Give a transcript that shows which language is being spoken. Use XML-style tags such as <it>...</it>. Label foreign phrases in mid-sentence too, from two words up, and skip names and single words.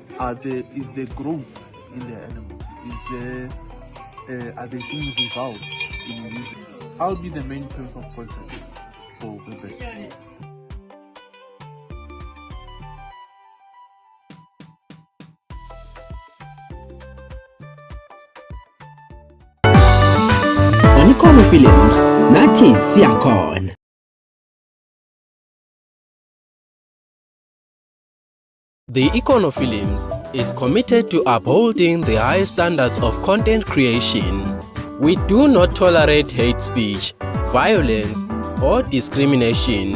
<en>Is there growth in their animals? Are they seeing results in using? I'll be the main point of contact for feedback.</en> <zu>On ikhonofilms, nathi siyakhona.</zu> <en>The Íkhono is committed to upholding the high standards of content creation. We do not tolerate hate speech, violence, or discrimination.</en>